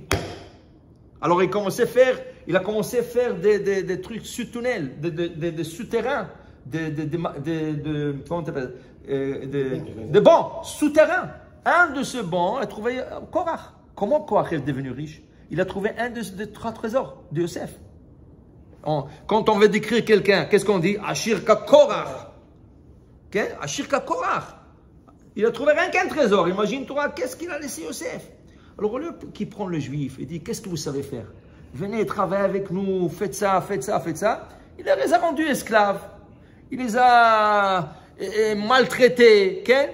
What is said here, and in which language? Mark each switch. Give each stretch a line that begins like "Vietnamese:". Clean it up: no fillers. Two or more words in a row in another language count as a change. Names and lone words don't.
French: Alors, il a commencé à faire des trucs sous-tunnels, des souterrains, comment t'appelles, de bancs souterrains. Un de ces bancs a trouvé Korach. Comment Korach est devenu riche? Il a trouvé un des 3 trésors de Yosef. Quand on veut décrire quelqu'un, qu'est-ce qu'on dit?
Hebrew: עשיר כקורח. Okay? עשיר כקורח.
French: Il a trouvé rien qu'un trésor. Imagine-toi, qu'est-ce qu'il a laissé Yosef? Alors, au lieu qu'il prend le juif et dit, qu'est-ce que vous savez faire? Venez travailler avec nous, faites ça, faites ça, faites ça. Il les a rendus esclaves. Il les a maltraités. Okay?